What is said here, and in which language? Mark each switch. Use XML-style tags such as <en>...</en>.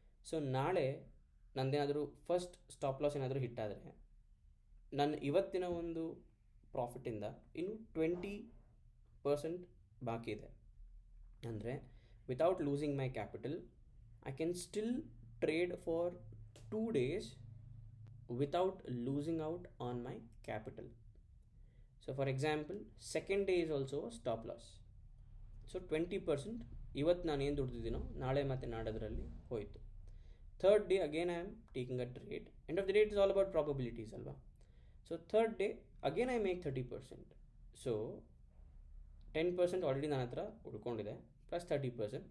<kn>So ನಾಳೆ ನಂದೇನಾದರೂ first stop loss ಏನಾದರೂ ಹಿಟ್ಟಾದರೆ ನನ್ನ ಇವತ್ತಿನ ಒಂದು ಪ್ರಾಫಿಟಿಂದ ಇನ್ನು 20% ಬಾಕಿ ಇದೆ.</kn> <en>ಅಂದರೆ without losing my capital I can still trade for 2 days without losing out on my capital. So for example, second day is also a stop loss.</en> <kn>So 20% ಇವತ್ತು ನಾನು ಏನು ದುಡ್ದಿದ್ದೀನೋ ನಾಳೆ ಮತ್ತು ನಾಡೋದ್ರಲ್ಲಿ ಹೋಯಿತು.</kn> <en>Third day again I am taking a trade. End of the day it is all about probabilities ಅಲ್ವಾ. So third day again I make 30%. So 10% already</en> <kn>ನನ್ನ ಹತ್ರ ಉಳ್ಕೊಂಡಿದೆ,</kn> <en>Plus 30%.</en>